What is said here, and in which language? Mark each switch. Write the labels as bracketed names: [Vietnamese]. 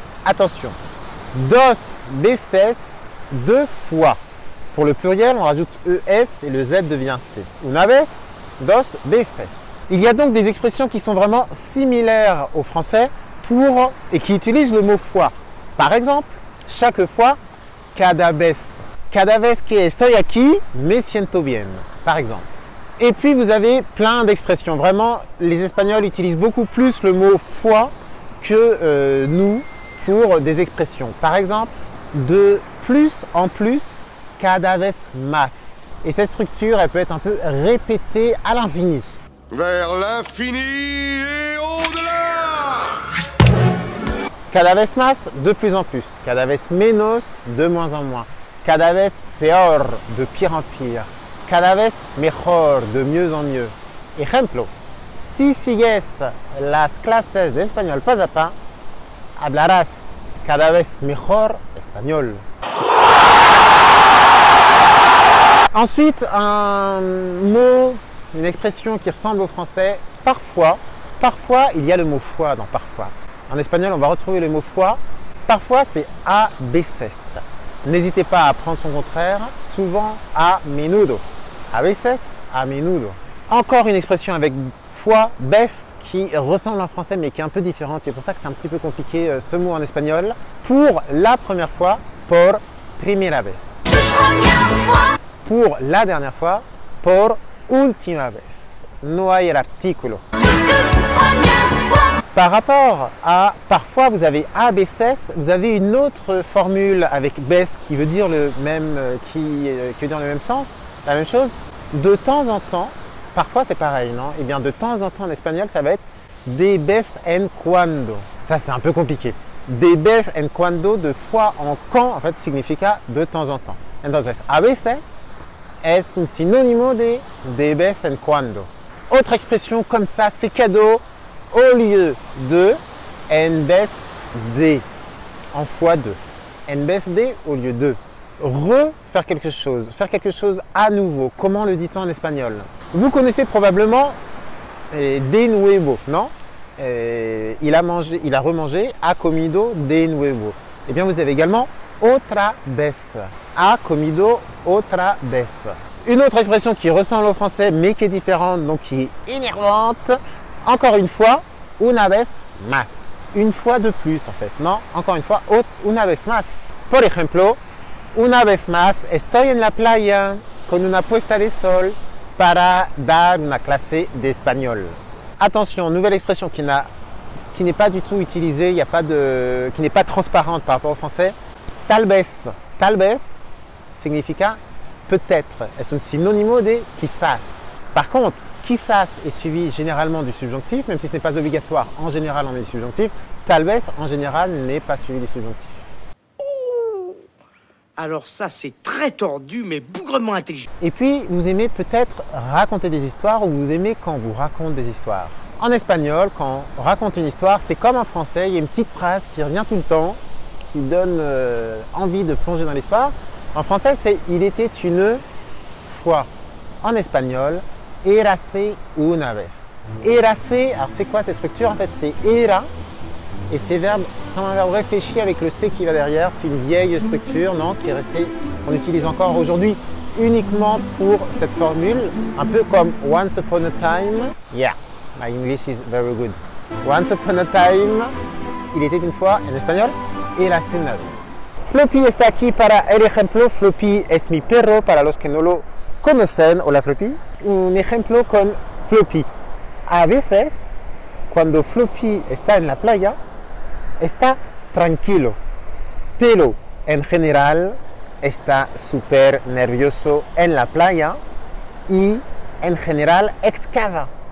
[French] Attention, [Spanish] dos veces, [French] deux fois. Pour le pluriel, on rajoute ES et le Z devient C. [Spanish] Una vez, dos veces. [French] Il y a donc des expressions qui sont vraiment similaires au français et qui utilisent le mot fois. Par exemple, chaque fois, [Spanish] cada vez. Cada vez que estoy aquí, me siento bien. [French] Par exemple. Et puis, vous avez plein d'expressions. Vraiment, les Espagnols utilisent beaucoup plus le mot fois que nous pour des expressions. Par exemple, de plus en plus, [Spanish] cada vez más. [French] Et cette structure, elle peut être un peu répétée à l'infini. Vers l'infini et au-delà. [Spanish] Cada vez más, [French] de plus en plus. [Spanish] Cada vez menos, [French] de moins en moins. [Spanish] Cada vez peor, [French] de pire en pire. [Spanish] Cada vez mejor, [French] de mieux en mieux. [Spanish] Ejemplo, si sigues las clases de español [French] pas à pas, [Spanish] hablarás cada vez mejor español. [French] Ensuite, un mot, une expression qui ressemble au français, parfois. Parfois, il y a le mot fois dans parfois. En espagnol, on va retrouver le mot fois. Parfois, c'est [Spanish] a veces. [French] N'hésitez pas à prendre son contraire, souvent [Spanish] a menudo. A veces, a menudo. [French] Encore une expression avec fois, vez, qui ressemble en français mais qui est un peu différente. C'est pour ça que c'est un petit peu compliqué ce mot en espagnol. Pour la première fois, [Spanish] por primera vez. [French] Pour la dernière fois, [Spanish] por última vez. No hay el artículo. [French] Par rapport à parfois, vous avez [Spanish] a veces, [French] vous avez une autre formule avec vez qui veut dire le même, qui veut dire le même sens, la même chose. De temps en temps, parfois c'est pareil, non? Eh bien, de temps en temps en espagnol, ça va être [Spanish] de vez en cuando. [French] Ça, c'est un peu compliqué. [Spanish] De vez en cuando, [French] de fois en quand, en fait, significa de temps en temps. [Spanish] Entonces, a veces es un sinónimo de vez en cuando. [French] Autre expression comme ça, c'est cadeau au lieu de, [Spanish] en vez de, [French] en fois de. [Spanish] En vez de [French] au lieu de. Refaire quelque chose à nouveau. Comment le dit-on en espagnol? Vous connaissez probablement [Spanish] de nuevo, [French] non? Il a remangé, [Spanish] ha comido de nuevo. [French] Eh bien, vous avez également [Spanish] otra vez. Ha comido otra vez. [French] Une autre expression qui ressemble au français mais qui est différente, donc qui est énervante. Encore une fois, [Spanish] una vez más. [French] Une fois de plus en fait, non? Encore une fois, [Spanish] una vez más. Por ejemplo, una vez más estoy en la playa con una puesta de sol para dar una clase de español. [French] Attention, nouvelle expression qui n'est pas du tout utilisée, qui n'est pas transparente par rapport au français. [Spanish] Tal vez. Tal vez significa peut-être. Es un sinónimo de quizás. [French] Par contre, quizás est suivi généralement du subjonctif, même si ce n'est pas obligatoire. En général, on met du subjonctif. [Spanish] Tal vez, [French] en général, n'est pas suivi du subjonctif. Alors ça, c'est très tordu, mais bougrement intelligent. Et puis, vous aimez peut-être raconter des histoires ou vous aimez quand on vous raconte des histoires. En espagnol, quand on raconte une histoire, c'est comme en français, il y a une petite phrase qui revient tout le temps, qui donne envie de plonger dans l'histoire. En français, c'est « il était une fois ». En espagnol, [Spanish] érase una vez. [French] Érase, alors c'est quoi cette structure? En fait, c'est era, et c'est comme un verbe réfléchi avec le C qui va derrière. C'est une vieille structure, non, qui est restée, qu'on utilise encore aujourd'hui uniquement pour cette formule, un peu comme [English] once upon a time. Yeah, my English is very good. Once upon a time, [French] il était une fois, en espagnol, [Spanish] érase una vez. Floppy está aquí para el ejemplo. Floppy es mi perro, para los que no lo conocen. Hola Floppy. Un ejemplo con Floppy. A veces, cuando Floppy está en la playa, está tranquilo, pero en general está súper nervioso en la playa y en general excava.